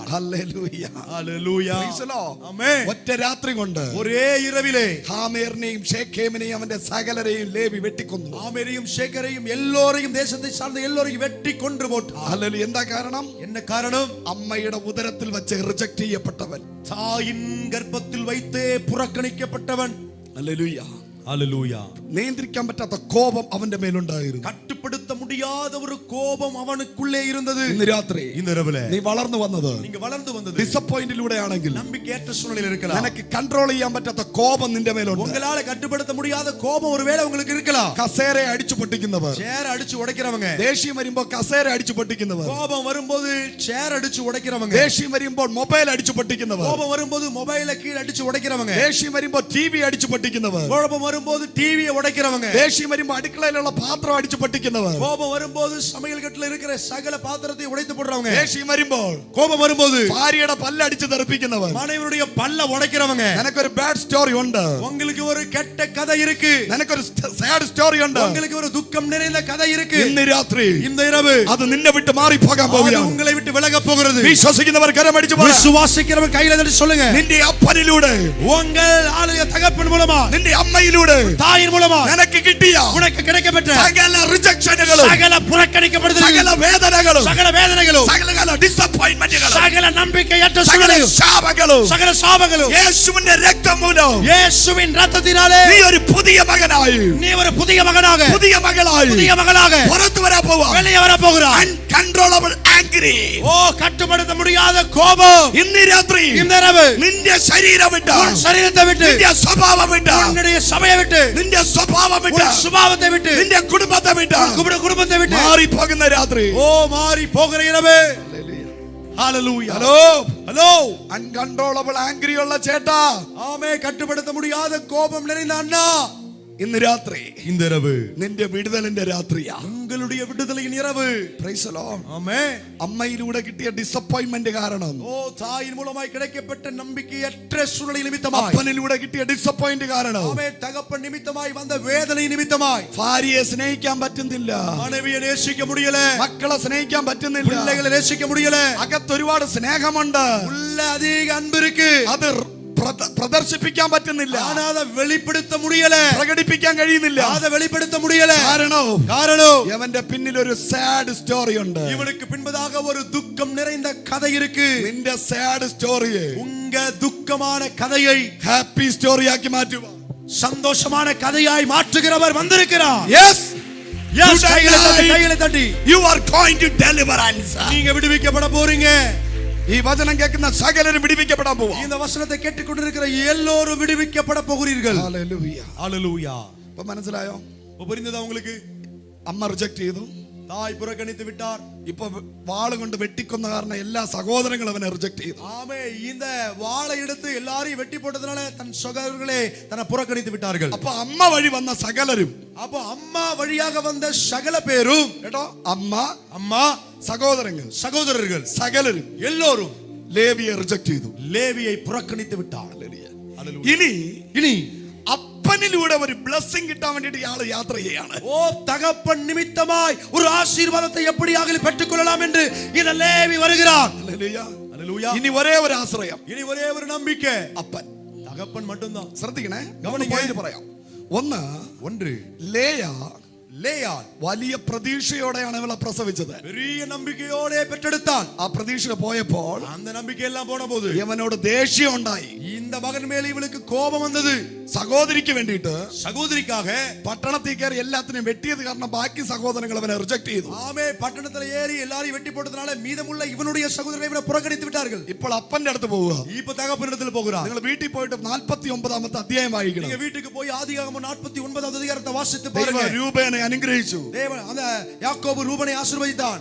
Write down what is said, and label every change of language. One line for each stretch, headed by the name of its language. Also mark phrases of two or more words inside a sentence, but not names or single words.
Malayalam: ഹല്ലേലൂയ.
Tamil: ஹல்லேலூயா.
English: Praise the Lord.
Tamil: ஆமென்.
Malayalam: ഒറ്റ രാത്രി കൊണ്ട്
Tamil: ஒரே இரவிலே
Malayalam: ഹാമേറിനെയും ഷേഖേമിനെയും അവന്റെ സകലരെയും ലേവി വെട്ടിക്കൊന്നു.
Tamil: ஆமேரையும் சேக்கரையும் எல்லோரையும் தேசத்தை சார்ந்த எல்லோரையும் வெட்டி கொன்று போட்டான்.
Malayalam: ഹല്ലേലൂയ. എന്താ കാരണം?
Tamil: என்ன காரணம்?
Malayalam: അമ്മയുടെ ഉദരത്തിൽ വെച്ച് റിജക്ട് ചെയ്യപ്പെട്ടവൻ,
Tamil: தாயின் கர்ப்பத்தில் வைத்தே புறக்கணிக்கப்பட்டவன்.
Malayalam: ഹല്ലേലൂയ.
Tamil: ஹல்லேலூயா.
Malayalam: നിയന്ത്രിക്കാൻ പറ്റാത്ത കോപം അവന്റെ മേലുണ്ടായിരുന്നു.
Tamil: கட்டுப்படுத்த முடியாத ஒரு கோபம் அவனுக்குள்ளே இருந்தது.
Malayalam: ഇന്ന് രാത്രി
Tamil: இந்த இரவுல
Malayalam: നീ വളർന്നു വന്നത്
Tamil: நீங்க வளர்ந்து வந்தது
Malayalam: ഡിസപ്പോയിന്റിലൂടെ ആണെങ്കിൽ
Tamil: நம்பிக்கையற்ற சூழ்நிலையில் இருக்கலாம்.
Malayalam: നിനക്ക് കൺട്രോൾ ചെയ്യാൻ പറ്റാത്ത കോപം നിന്റെ മേലുണ്ട്.
Tamil: உங்களால கட்டுப்படுத்த முடியாத கோபம் ஒருவேளை உங்களுக்கு இருக்கலாம்.
Malayalam: കസേര അടിച്ചു പൊട്ടിക്കുന്നവർ,
Tamil: சேர் அடிச்சு உடைக்கிறவங்க,
Malayalam: ദേഷ്യം വരുമ്പോ കസേര അടിച്ചു പൊട്ടിക്കുന്നവർ,
Tamil: கோபம் வரும்போது சேர் அடிச்சு உடைக்கிறவங்க,
Malayalam: ദേഷ്യം വരുമ്പോൾ മൊബൈൽ അടിച്ചു പൊട്ടിക്കുന്നവർ,
Tamil: கோபம் வரும்போது மொபைலை கீழ அடிச்சு உடைக்கிறவங்க,
Malayalam: ദേഷ്യം വരുമ്പോൾ ടിവി അടിച്ചു പൊട്ടിക്കുന്നവർ,
Tamil: கோபம் வரும்போது டிவியை உடைக்கிறவங்க,
Malayalam: ദേഷ്യം വരുമ്പോൾ അടുക്കളയിലുള്ള പാത്രം അടിച്ചു പൊട്ടിക്കുന്നവർ,
Tamil: கோபம் வரும்போது சமையல் கட்டுல இருக்கிற சகல பாத்திரத்தை உடைத்து போடுறவங்க,
Malayalam: ദേഷ്യം വരുമ്പോൾ
Tamil: கோபம் வரும்போது
Malayalam: ഭാര്യയുടെ പല്ല് അടിച്ചു തെറിപ്പിക്കുന്നവർ.
Tamil: மனைவியுடைய பல்ல உடைக்கிறவங்க.
Malayalam: നിനക്കൊരു
English: bad story
Malayalam: ഉണ്ട്,
Tamil: உங்களுக்கு ஒரு கெட்ட கதை இருக்கு.
Malayalam: നിനക്കൊരു
English: sad story
Malayalam: ഉണ്ട്,
Tamil: உங்களுக்கு ஒரு துக்கம் நிறைந்த கதை இருக்கு.
Malayalam: ഇന്ന് രാത്രി
Tamil: இந்த இரவு
Malayalam: അത് നിന്നെ വിട്ട് മാറി പോകാൻ
Tamil: அது
Malayalam: പോവുകയാണ്.
Tamil: உங்களை விட்டு விலக போகிறது.
Malayalam: വിശ്വസിക്കുന്നവർ കരമടിച്ചു പറ,
Tamil: விசுவாசிக்கிறவங்க கையில தட்டி சொல்லுங்க,
Malayalam: നിന്റെ അപ്പനിലൂടെ,
Tamil: உங்கள் ஆளுய தகப்பன் மூலமா,
Malayalam: നിന്റെ അമ്മയിലൂടെ
Tamil: தாயின் மூலமா
Malayalam: നിനക്ക് കിട്ടിയ
Tamil: உனக்கு கிடைக்கப்பட்ட
Malayalam: സകല റിജക്ഷനുകളും,
Tamil: சகல புறக்கணிக்கப்படுதலும்,
Malayalam: സകല വേദനകളും,
Tamil: சகல வேதனைகளும்,
Malayalam: സകല ഡിസപ്പോയിന്റ്മെന്റുകളും,
Tamil: சகல நம்பிக்கையற்ற
Malayalam: സകല
Tamil: சூழ்நிலையும்,
Malayalam: ശാപങ്ങളും
Tamil: சகல சாபங்களும்
Malayalam: യേശുവിന്റെ രക്തം മൂലം
Tamil: இயேசுவின் இரத்தத்தினாலே
Malayalam: നീ ഒരു പുതിയ മകനായി,
Tamil: நீ ஒரு புதிய மகனாக,
Malayalam: പുതിയ മകളായി
Tamil: புதிய மகளாக
Malayalam: പുറത്തു വരാൻ പോവാ.
Tamil: வெளியே வர போகிறாய்.
English: uncontrollable angry,
Tamil: ஓ கட்டுப்படுத்த முடியாத கோபம்
Malayalam: ഇന്ന് രാത്രി
Tamil: இந்த இரவு
Malayalam: നിന്റെ ശരീരം വിട്ട്,
Tamil: உன் சரீரத்தை விட்டு,
Malayalam: നിന്റെ സ്വഭാവം വിട്ട്,
Tamil: உன்னுடைய சபையை விட்டு,
Malayalam: നിന്റെ സ്വഭാവം വിട്ട്,
Tamil: உன் சுபாவத்தை விட்டு,
Malayalam: നിന്റെ കുടുംബത്തെ വിട്ട്
Tamil: குடும்பத்தை விட்டு
Malayalam: മാറി പോകുന്ന രാത്രി.
Tamil: ஓ மாறி போகிற இரவு. ஹalleluya.
Malayalam: ഹലോ
Tamil: ஹலோ.
English: uncontrollable angry
Malayalam: ഉള്ള ചേട്ടാ,
Tamil: ஆமே கட்டுப்படுத்த முடியாத கோபம் நிறைந்த அண்ணா,
Malayalam: ഇന്ന് രാത്രി
Tamil: இந்த இரவு
Malayalam: നിന്റെ വിടുതലിന്റെ രാത്രിയാ.
Tamil: உங்களுடைய விடுதலையின் இரவு.
English: Praise the Lord.
Tamil: ஆமே.
Malayalam: അമ്മയിലൂടെ കിട്ടിയ ഡിസപ്പോയിന്റ്മെന്റ് കാരണം,
Tamil: ஓ தாயின் மூலமாய் கிடைக்கப்பட்ட நம்பிக்கையற்ற சூழ்நிலை நிமித்தமாய்,
Malayalam: അപ്പനിലൂടെ കിട്ടിയ ഡിസപ്പോയിന്റ് കാരണം,
Tamil: ஆமே தகப்பன் நிமித்தமாய் வந்த வேதனை நிமித்தமாய்
Malayalam: ഭാര്യയെ സ്നേഹിക്കാൻ പറ്റുന്നില്ല,
Tamil: மனைவியை நேசிக்க முடியல,
Malayalam: മക്കളെ സ്നേഹിക്കാൻ പറ്റുന്നില്ല,
Tamil: பிள்ளைகளை நேசிக்க முடியல,
Malayalam: അകത്ത് ഒരുപാട് സ്നേഹമുണ്ട്,
Tamil: உள்ள அதிக அன்பு இருக்கு,
Malayalam: അത് പ്രദർശിപ്പിക്കാൻ പറ്റുന്നില്ല,
Tamil: ஆனா அதை வெளிப்படுத்த முடியல,
Malayalam: പ്രകടിപ്പിക്കാൻ കഴിയുന്നില്ല.
Tamil: அதை வெளிப்படுத்த முடியல.
Malayalam: കാരണം അവന്റെ പിന്നിൽ ഒരു
English: sad story
Malayalam: ഉണ്ട്.
Tamil: இவனுக்கு பின்பதாக ஒரு துக்கம் நிறைந்த கதை இருக்கு.
Malayalam: നിന്റെ
English: sad story
Tamil: உங்க துக்கமான கதையை
English: happy story
Malayalam: മാറ്റുക.
Tamil: சந்தோஷமான கதையாய் மாற்றுகிறவர் வந்திருக்கிறார்.
English: Yes,
Tamil: Yes, கைகளை தட்டி
English: you are going to deliverance.
Tamil: நீங்க விடுவிக்கப்பட போறீங்க.
Malayalam: ഈ വചനം കേൾക്കുന്ന സകലരും വിടുവിക്കപ്പെടാൻ പോവാ.
Tamil: இந்த வசனத்தை கேட்டுக்கொண்டிருக்கிற எல்லோரும் விடுவிக்கப்பட போகிறீர்கள்.
Malayalam: ഹല്ലേലൂയ.
Tamil: ஹalleluya.
Malayalam: ഇപ്പോ മനസ്സിലായോ?
Tamil: புரிந்ததா உங்களுக்கு?
Malayalam: അമ്മ റിജക്ട് ചെയ്തു,
Tamil: தாய் புறக்கணித்து விட்டார்.
Malayalam: ഇപ്പൊ വാള് കൊണ്ട് വെട്ടിക്കൊന്ന കാരണം എല്ലാ സഹോദരങ്ങളും അവനെ റിജക്ട് ചെയ്തു.
Tamil: ஆமே, இந்த வாளை எடுத்து எல்லாரையும் வெட்டி போட்டதனால தன் சகோதரர்களே தன்னை புறக்கணித்து விட்டார்கள்.
Malayalam: അപ്പൊ അമ്മ വഴി വന്ന സകലരും,
Tamil: அப்போ அம்மா வழியாக வந்த சகல பேரும்,
Malayalam: കേട്ടോ, അമ്മ,
Tamil: அம்மா,
Malayalam: സഹോദരങ്ങൾ,
Tamil: சகோதரர்கள்
Malayalam: സകലരും
Tamil: எல்லோரும்
Malayalam: ലേവിയെ റിജക്ട് ചെയ്തു.
Tamil: லேவியை புறக்கணித்து விட்டார்.
Malayalam: ഇനി
Tamil: இனி
Malayalam: അപ്പനിലൂടെ ഒരു ബ്ലെസ്സിംഗ് കിട്ടാൻ വേണ്ടിട്ട് ഇയാൾ യാത്ര ചെയ്യാണ്.
Tamil: ஓ தகப்பன் நிமித்தமாய் ஒரு ஆசீர்வாதத்தை எப்படியாக பெற்றுக்கொள்ளலாம் என்று இந்த லேவி வருகிறார்.
Malayalam: ഹല്ലേലൂയ. ഇനി ഒരേ ഒരു ആശ്രയം,
Tamil: இனி ஒரே ஒரு நம்பிக்கை,
Malayalam: അപ്പൻ.
Tamil: தகப்பன் மட்டும்தான்.
Malayalam: ശ്രദ്ധിക്കണേ,
Tamil: ഗവനിക്കേ.
Malayalam: പറയാം. ഒന്ന്,
Tamil: ஒன்று,
Malayalam: ലേയ
Tamil: லேயாள்
Malayalam: വലിയ പ്രതീക്ഷയോടെയാണ് ഇവളെ പ്രസവിച്ചത്.
Tamil: பெரிய நம்பிக்கையோടെ பெற்றெடுத்தாள்.
Malayalam: ആ പ്രതീക്ഷ പോയപ്പോൾ
Tamil: அந்த நம்பிக்கை எல்லாம் போன போது
Malayalam: ഇവനോട് ദേഷ്യം ഉണ്ടായി.
Tamil: இந்த மகன் மேல இவளுக்கு கோபம் வந்தது.
Malayalam: സഹോദരിക്ക് വേണ്ടിയിട്ട്
Tamil: சகோதரிக்காக
Malayalam: പട്ടണത്തിൽ കയറി എല്ലാത്തിനെയും വെട്ടിയത് കാരണം ബാക്കി സഹോദരങ്ങൾ അവനെ റിജക്ട് ചെയ്തു.
Tamil: ஆமே பட்டணத்துல ஏறி எல்லாரையும் வெட்டி போட்டதனால மீதமுள்ள இவனுடைய சகோதரரை இவனை புறக்கணித்து விட்டார்கள்.
Malayalam: ഇപ്പോൾ അപ്പന്റെ അടുത്ത് പോവുക.
Tamil: இப்ப தகப்பனிடத்தில் போகிறார்.
Malayalam: നിങ്ങൾ വീട്ടിൽ പോയിട്ട് 49ാമത്തെ അധ്യായം വായിക്കണം.
Tamil: நீங்க வீட்டுக்கு போய் ஆதியாகமம் 49வது அதிகாரத்தை வாசித்து
Malayalam: ദൈവം
Tamil: பாருங்க.
Malayalam: രൂപേനെ അനുഗ്രഹിച്ചു.
Tamil: தேவன் அந்த யாக்கோபு ரூபனை ஆசீர்வதித்தான்.